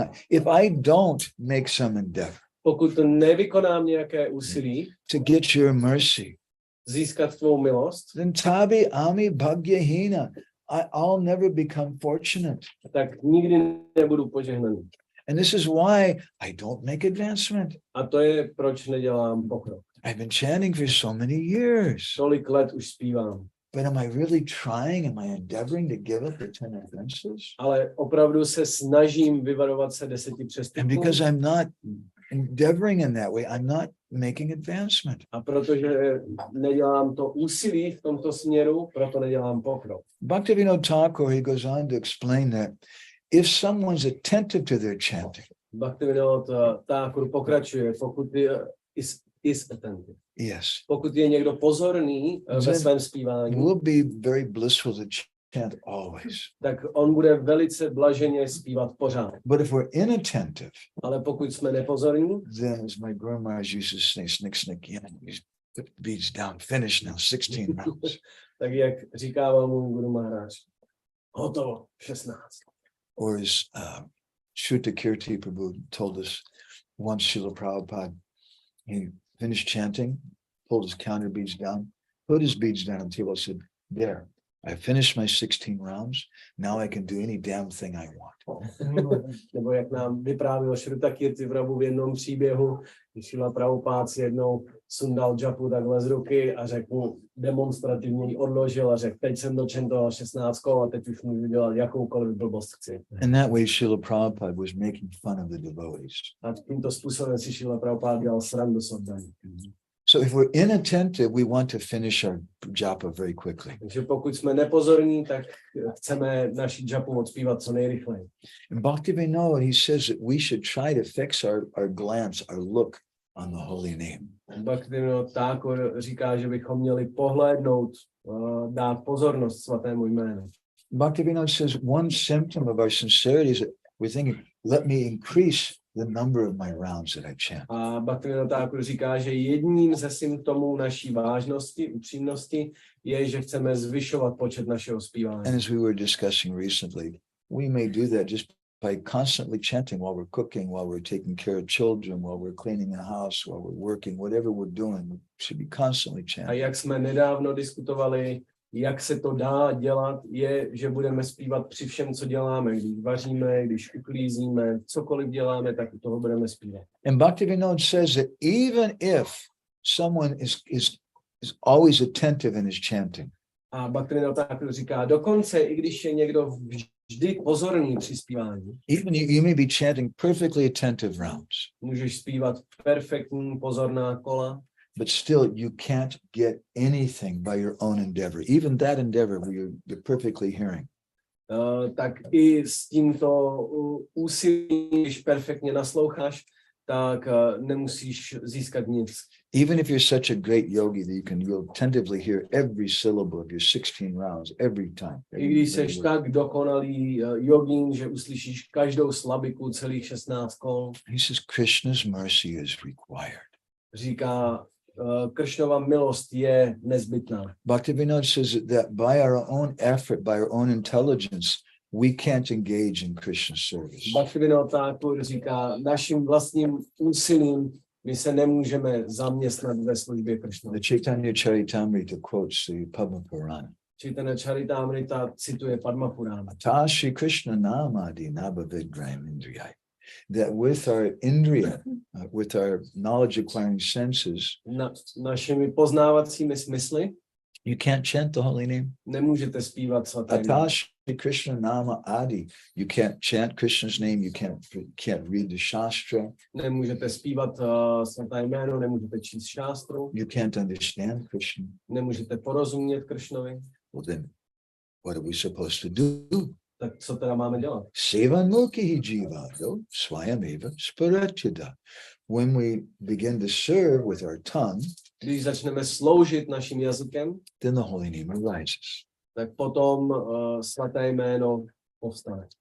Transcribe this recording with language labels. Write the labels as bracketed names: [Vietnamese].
[English] If I don't make some endeavor [Czech] Pokud nevykonám nějaké úsilí [English] to get your mercy, [Czech] získat tvou milost, [Bangla] then tabi ami bhagyahina. [English] I'll never become fortunate. [Czech] tak nikdy nebudu požehnaný. [English] And this is why I don't make advancement. [Czech] A to je, proč nedělám pokrok. [English] I've been chanting for so many years. [Czech] Tolik let už zpívám. [English] But am I really trying? Am I endeavoring to give up the 10 offenses? [Czech] Ale opravdu se snažím vyvarovat se 10 [English] And [Czech] přestupků. [English] because I'm not endeavoring in that way, I'm not making advancement. [Czech] A protože nedělám to úsilí v tomto směru, proto nedělám pokrok. [English] Bhaktivinoda Thakur, he goes on to explain that if someone's attentive to their chanting, [Czech] Bhaktivinoda Thakur pokračuje, pokud [English] is attentive. yes, [Czech] Pokud je někdo pozorný ve svém zpívání, [English] will be very blissful to chant always. [Czech] tak on bude velice blaženě zpívat pořád. [English] But if we're inattentive, [Czech] Ale pokud jsme nepozorní, [English] then as my Guru Maharaj used to say, snick, snick, yeah, he's put the beads down, finish now, 16 rounds. [Czech] tak jak říkával můj Guru Maharaj, hotovo, 16. [English] Or as Shruta Kirti Prabhu told us once, Srila Prabhupada, he finished chanting, pulled his counter beads down, put his beads down on the table, said, there, I finished my 16 rounds, now I can do any damn thing I want. [Czech] Nebo jak nám vyprávěl Shruta Kirti Prabhu v jednom příběhu, když Srila Prabhupada si jednou sundal džapu takhle z ruky a řekl, demonstrativně ji odložil a řekl, teď jsem dočentoval 16 kol a teď už můžu dělat jakoukoliv blbost chci. [English] And that way Srila Prabhupada was making fun of the devotees. [Czech] A tímto způsobem si Srila Prabhupada dělal srandu s oddaní. [English] So if we're inattentive, we want to finish our japa very quickly. [Czech] Takže pokud jsme nepozorní, tak chceme naši džapu odspívat co nejrychleji. [English] And Bhaktivinoda, he says that we should try to fix our glance, our look on the holy name. [Czech] Bhaktivinoda Thakur říká, že bychom měli pohlédnout, dát pozornost svatému jménu. [English] Bhaktivinoda says one symptom of our sincerity is that we're thinking, let me increase the number of my rounds that I chant. [Czech] A Bhaktivinoda Thakur říká, že jedním ze symptomů naší vážnosti, upřímnosti je, že chceme zvyšovat počet našeho zpívání. [English] And as we were discussing recently, we may do that just by constantly chanting while we're cooking, while we're taking care of children, while we're cleaning the house, while we're working, whatever we're doing, we should be constantly [Czech] A [English] chanting. [Czech] jak jsme nedávno diskutovali, jak se to dá dělat, je, že budeme zpívat při všem, co děláme. Když vaříme, když uklízíme, cokoliv děláme, tak u toho budeme zpívat. [English] And Bhaktivinoda says that even if someone is always attentive in his chanting, [Czech] A Bhaktivinoda Thakur říká, dokonce i když je někdo vždy pozorný při zpívání, [English] even you may be chanting perfectly attentive rounds, [Czech] můžeš zpívat perfektní pozorná kola, [English] but still you can't get anything by your own endeavor. Even that endeavor where you're perfectly hearing. [Czech] Tak i s tímto úsilím, když perfektně nasloucháš, tak nemusíš získat nic. [English] Even if you're such a great yogi that you'll attentively hear every syllable of your 16 rounds every time. [Czech] I když seš tak dokonalý jogín, že uslyšíš každou slabiku celých 16 kol. [English] He says Krishna's mercy is required. [Czech] Říká, Krishnova milost je nezbytná. [English] Bhaktivinoda says that by our own effort, by our own intelligence, we can't engage in Krishna's service. [Czech] Bhaktivinoda Thakur říká, naším vlastním úsilím my se nemůžeme zaměstnat ve službě Krishna. [English] The Chaitanya Charitamrita quotes the Padma Purana. [Czech] Chaitanya Charitamrita cituje Padma Purana. [Sanskrit] Ta Shri Krishna Namadi Nama-bhajan Indriyai. [English] That with our indriya, with our knowledge acquiring senses, [Czech] Našimi poznávacími smysly [English] you can't chant the holy name. [Czech] nemůžete zpívat svaté jméno. [Sanskrit] Ta Shri Krishna Nama Adi. [English] You can't chant Krishna's name. You can't read the Shastra. [Czech] Nemůžete zpívat svaté jméno, nemůžete číst šástru, [English] You can't understand Krishna. [Czech] nemůžete porozumět Krishnovi. [English] Well, then, what are we supposed to do? [Czech] Tak co teda máme dělat? [Sanskrit] Sevanmukhi jivado swayameva sparatyada. [English] When we begin to serve with our tongue, [Czech] Když začneme sloužit naším jazykem, [English] then the holy name arises. [Czech] tak potom svaté jméno povstane.